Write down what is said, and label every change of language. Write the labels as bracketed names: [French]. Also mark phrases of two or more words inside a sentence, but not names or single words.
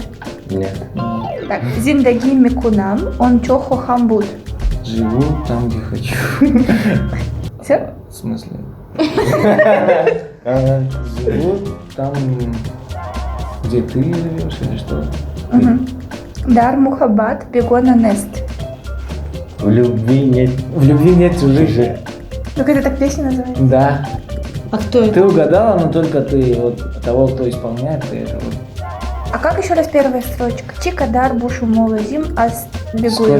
[Russian] Нет. [Tajik] Так, зиндаги микунам, он чо хохамбут. [Russian] Живу там, где хочу. Все? В смысле? Живу там, где ты живешь или что? [Tajik] Дар мухаббат бегона нест. [Russian] В любви нет. В любви нет чужих. Ну, это так песня называется? Да. А кто это? Ты угадала, но только ты вот того, кто исполняет, ты это вот. А как еще раз первая строчка? [Tajik] Чикадар бушу молозим, ас [Russian] Сколько